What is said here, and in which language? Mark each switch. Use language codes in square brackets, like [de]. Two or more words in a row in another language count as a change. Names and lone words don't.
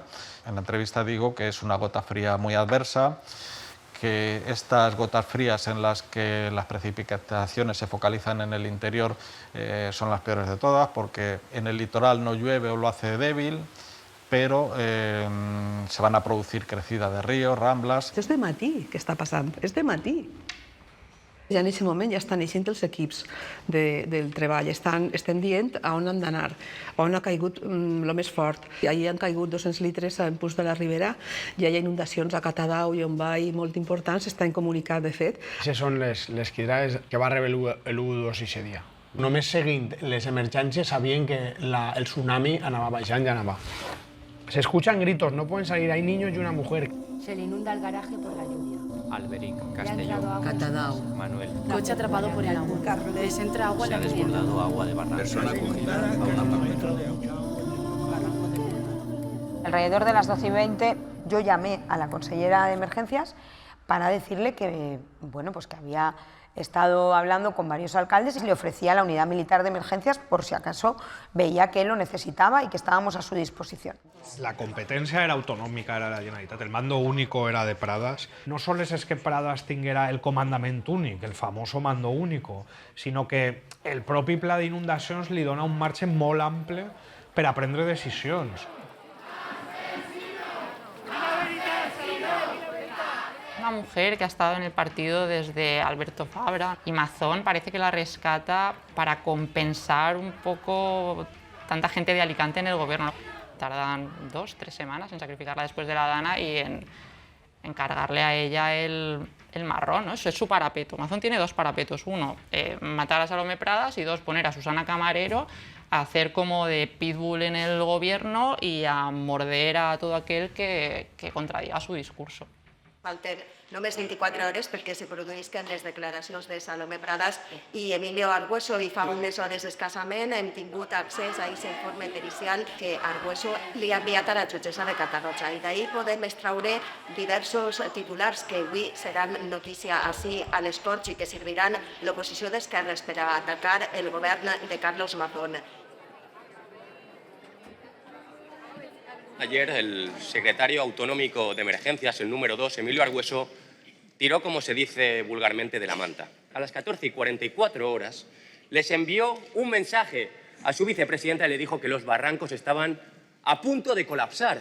[es] En la entrevista digo que es una gota fría muy adversa, que estas gotas frías en las que las precipitaciones se focalizan en el interior son las peores de todas, porque en el litoral no llueve o lo hace débil, però se van a producir crecidas de ríos, ramblas. [ca] És de matí que està passant, és de matí. Ja en aquest moment ja estan eixint els equips del treball, estem dient a on han d'anar, on ha caigut el més fort. Allí han caigut 200 litres en punts de la Ribera, i hi ha inundacions a Catadau i Llombai molt importants, estan comunicats de fet. Aquestes són les quidrades que va rebre l'U2 aquest dia. Només seguint les emergències sabien que el tsunami anava baixant i anava. [es] Se escuchan gritos, no pueden salir, hay niños y una mujer. Se le inunda el garaje por la lluvia. Alberic, Castelló, Catadau, Manuel. Coche atrapado por el agua. Les entra agua en la vivienda. Se ha desbordado agua de barranco. Persona acogida a un apartamento. Alrededor de las 12:20 yo llamé a la consellera de emergencias para decirle que, bueno, pues que había estado hablando con varios alcaldes y le ofrecía la unidad militar de emergencias por si acaso veía que él lo necesitaba y que estábamos a su disposición. La competencia era autonómica, era de la Generalitat, el mando único era de Pradas. No solo es que [ca] Pradas tinguera el comandament únic, [es] el famoso mando único, [ca] sinó que el propi pla d'inundacions li dona un marge molt ample per a prendre decisions. [es] Una mujer que ha estado en el partido desde Alberto Fabra y Mazón parece que la rescata para compensar un poco tanta gente de Alicante en el gobierno. Tardan 2 o 3 semanas en sacrificarla después de la Dana y encargarle a ella el marrón, ¿no? Eso es su parapeto. Mazón tiene 2 parapetos. Uno, matar a Salomé Pradas, y 2, poner a Susana Camarero a hacer como de pitbull en el gobierno y a morder a todo aquel que contradiga su discurso. [ca] Falten només 24 hores perquè se produïsquen les declaracions de Salomé Pradas i Emilio Argüeso, i fa unes hores escassament hem tingut accés a aquest informe pericial que Argüeso li ha enviat a la jutgessa de Catarroja, i d'ahir podem extraure diversos titulars que avui seran notícia així a les Corts i que serviran l'oposició d'esquerres per a atacar el govern de Carlos Mazón. [es] Ayer el secretario autonómico de emergencias, el número 2, Emilio Argüeso, tiró, como se dice vulgarmente, de la manta. A las 14:44 les envió un mensaje a su vicepresidenta y le dijo que los barrancos estaban a punto de colapsar.